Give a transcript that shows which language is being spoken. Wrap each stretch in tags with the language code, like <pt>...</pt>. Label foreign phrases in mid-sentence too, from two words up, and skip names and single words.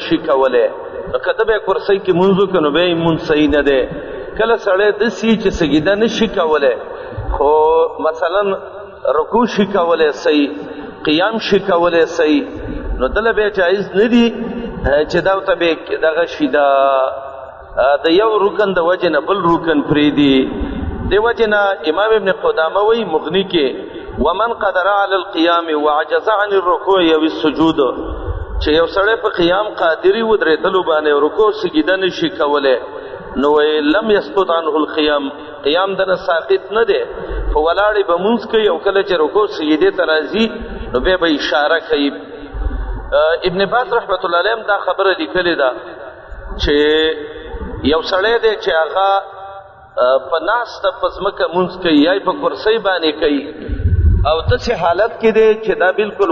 <ps>شي کولی نو که ده به یې کرسۍ کې لمونځ وکړي نو بیا یې لمونځ صحیح نه دی کله سړی داسې چې سجده نه شي کولی خو مثلا رکوع شي کولی صحیح قیام شي کولی صحیح نو دله بیا جایز نه دي چې دا ورته بیا دغه شي د یو رکن د وجې نه بل رکن پرېږدي دې وجې نه امام ابن قدامه وایي مغني کې</ps> <ar>ومن قدر على القيام وعجز عن الركوع او السجود</ar> <ps>چې یو سړی په قیام قادری ودرېدلو باندې رکوع سجده نشي کولی نو</ps> <ar>لم يسقط عنه القيام</ar> <ps>قیام دنه ساقط نه دی په ولاړې به مونځ کوي او کله چې رکوع سجدې ته راځي نو بیا به اشاره کوي ابن باز رحمت الله علیه دا خبره لیکلې ده چې یو سړی دی چې هغه په ناسته په ځمکه مونځ کوي یا په کرسۍ باندې کوي او داسې حالت کې دی چې دا بالکل</ps>